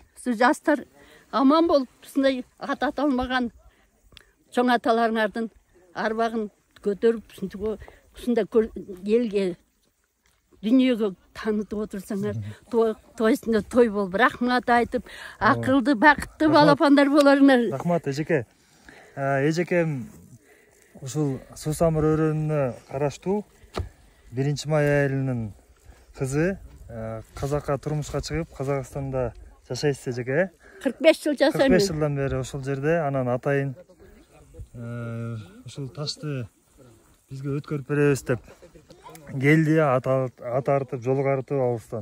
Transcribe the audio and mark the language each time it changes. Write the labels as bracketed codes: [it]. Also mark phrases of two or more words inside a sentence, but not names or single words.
[kk] Сіз жастар аман болып, сондай ат аталмаған чоң аталарыңардың арбағын көтеріп, сондай елге дүниеге танытып отырсаңдар, тойсында той болып, рахмат айтып, ақылды, бақытты балапандар боларыңдар. [ky] Рахмат, Эжеке. Эжекем ушул Сусамыр өрөөнүнө караштуу 1-май айылынын кызы казакка турмушка чыгып, Казакстанда жашайсыз Эжеке. 45 жыл жашайм. 45 жылдан бери ошол жерде, анан атайын ушул ташты бизге өткөрүп беребиз деп келди, ат артып, жол карытып алыстан.